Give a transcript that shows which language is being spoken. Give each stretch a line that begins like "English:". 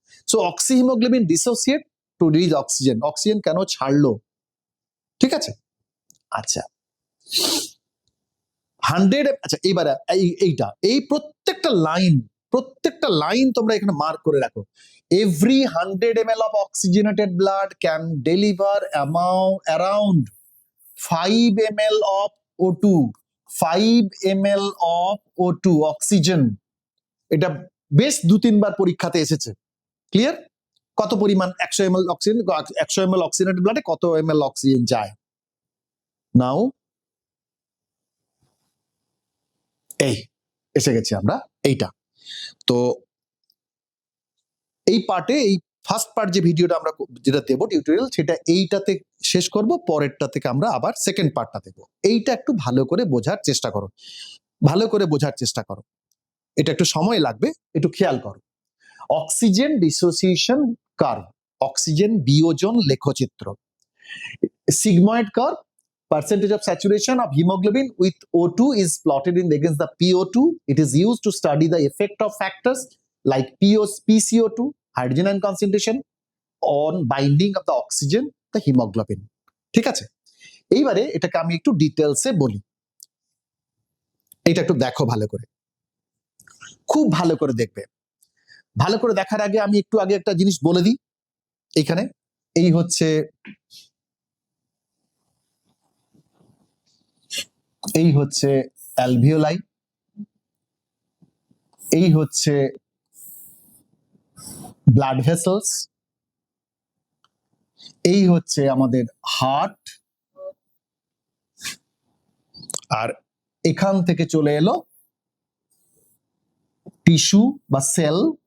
English: So oxyhaemoglobin dissociate to release oxygen. Oxygen
Bangla: কেন ছাড়লো, ঠিক আছে। আচ্ছা 100, আচ্ছা এইবার এইটা, এই প্রত্যেকটা লাইন তোমরা এখানে মার্ক করে রাখো।
English: Every 100 ml of oxygenated blood can deliver around 5 ml of O2, 5 ml of O2 oxygen.
Bangla: এটা বেশ 2-3 বার পরীক্ষাতে এসেছে, ক্লিয়ার। কত পরিমাণ 100 ml অক্সিজেন, 100 ml অক্সিজেনেটেড ব্লাডে কত ml অক্সিজেন যায়। নাও এই এসে গেছি আমরা এইটা। তো এই পার্টে, এই ফার্স্ট পার্ট যে ভিডিওটা আমরা যেটা দেবো টিউটোরিয়াল, সেটা এইটাতে শেষ করব, পরেরটা থেকে আমরা আবার সেকেন্ড পার্টটা দেবো। এইটা একটু ভালো করে বোঝার চেষ্টা করো, ভালো করে বোঝার চেষ্টা করো, এটা একটু সময় লাগবে, একটু খেয়াল করো। অক্সিজেন ডিসোসিয়েশন কার্ভ, অক্সিজেন বিয়োজন লেখচিত্র।
English: Sigmoid curve, percentage of saturation of hemoglobin with O2 is plotted in against the PO2. It is used to study the effect of factors like PCO2, hydrogen ion concentration, on binding of the oxygen, the hemoglobin.
Bangla: ঠিক আছে, এইবারে এটাকে আমি একটু ডিটেলসে বলি। এটা একটু দেখো ভালো করে, খুব ভালো করে দেখবে। ভালো করে দেখার আগে আমি একটু আগে একটা জিনিস বলে দিই। এইখানে এই হচ্ছে অ্যালভিওলাই, এই হচ্ছে ব্লাড ভেসেলস, এই হচ্ছে আমাদের হার্ট, আর এখান থেকে চলে এলো টিস্যু বা সেল।